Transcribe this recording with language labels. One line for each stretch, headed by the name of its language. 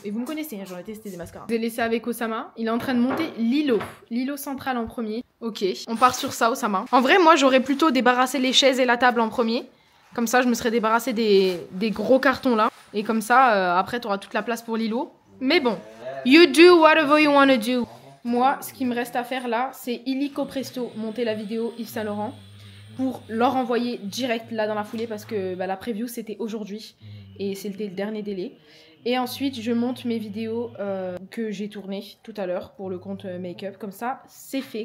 French: Et vous me connaissez, hein, j'en ai testé des mascaras. Je l'ai laissé avec Osama. Il est en train de monter l'îlot. L'îlot central en premier. Ok, on part sur ça, Osama. En vrai, moi, j'aurais plutôt débarrassé les chaises et la table en premier. Comme ça, je me serais débarrassé des gros cartons là. Et comme ça, après, tu auras toute la place pour l'îlot. Mais bon,
English: you do whatever you wanna do.
French: Moi, ce qui me reste à faire là, c'est illico presto monter la vidéo Yves Saint Laurent pour leur envoyer direct là dans la foulée parce que la preview c'était aujourd'hui et c'était le dernier délai. Et ensuite, je monte mes vidéos que j'ai tournées tout à l'heure pour le compte make-up. Comme ça, c'est fait.